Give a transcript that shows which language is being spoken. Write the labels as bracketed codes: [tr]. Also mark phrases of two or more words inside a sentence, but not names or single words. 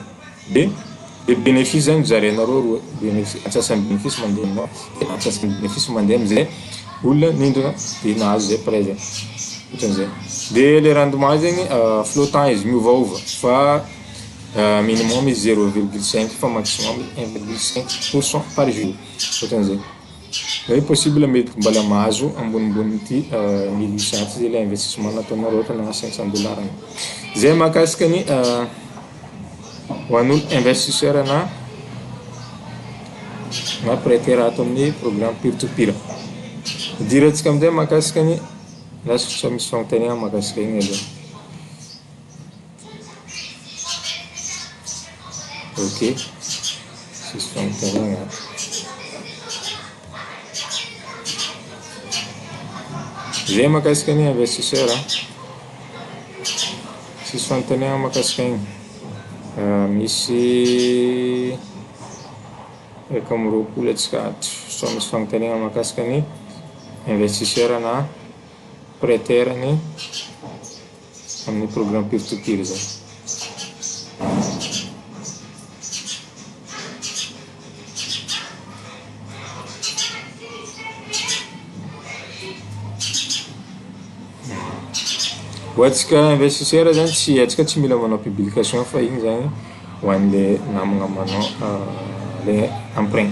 [mg] De le bénéfice zany mizaranareo roa, antsasan'ny bénéfice mandeha aminao, de antsasan'ny bénéfice mandeha amizay olona nindrina de nahazo zay près zay. Ohatran'izay. De le rendement zegny flottant izy miovaova fa minimum izy 0,5 fa maximum 1,5% [fr] par jour. [mg] Ohatran'izay. Zay possible mety mbala mahazo ambonimbony ty 1800 zay le investissement nataonareo ohatra na 500 dollars. Zay mahakasika ny ho an'olo investisseur na prêteur ato amin'ny programme peer-to-peer. Idirantsika amizay mahakasika ny lasa misy fagnontaniana mahakasika igny aloha. Ok, sisy fagnontaniana. Zay mahakasika ny investisseur. Sisy fagnontaniana mahakasika igny. Misy eka amby roapolo atsika ato. So misy fagnontaniana mahakasika ny investisseur na prêteur ny amin'ny programme peer-to-peer zay. Hoantsika investisseur zany tsy atsika tsy mila manao publication fa igny zany ho an'le namagna manao le emprunt.